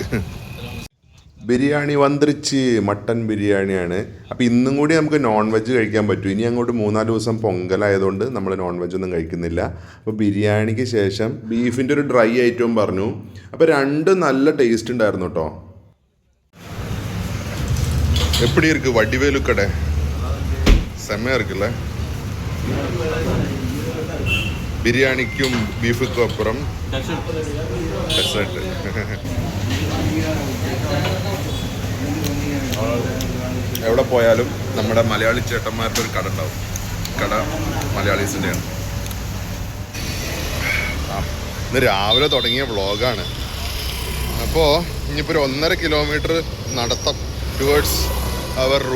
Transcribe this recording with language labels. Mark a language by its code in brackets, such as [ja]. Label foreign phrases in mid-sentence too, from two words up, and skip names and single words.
[ml] ബിരിയാണി വന്നിരിച്ച് മട്ടൻ ബിരിയാണിയാണ്. അപ്പോൾ ഇന്നും കൂടി നമുക്ക് [en] non veg [ml] കഴിക്കാൻ പറ്റും. ഇനി അങ്ങോട്ട് 3-4 ദിവസം പൊങ്കലായതുകൊണ്ട് നമ്മൾ [en] non veg [ml] ഒന്നും കഴിക്കുന്നില്ല. അപ്പോൾ ബിരിയാണിക്ക് ശേഷം ബീഫിൻ്റെ ഒരു [en] dry item [ml] പറഞ്ഞു. അപ്പോൾ രണ്ടും നല്ല ടേസ്റ്റ് ഉണ്ടായിരുന്നു കേട്ടോ. [ta] எப்படி இருக்கு வடிவேலு கடை? செம்மையா இருக்குல்ல. பிரியாணிக்கும் பீஃபுக்கும் அப்புறம் டெசர்ட். [ml] എവിടെ പോയാലും നമ്മുടെ മലയാളി ചേട്ടന്മാരുടെ ഒരു കട ഉണ്ടാവും. കട മലയാളീസിൻ്റെയാണ്. ഇന്ന് രാവിലെ തുടങ്ങിയ വ്ളോഗാണ്. അപ്പോൾ ഇനിയിപ്പോൾ ഒരു 1.5 കിലോമീറ്റർ നടത്തം [en] towards our room.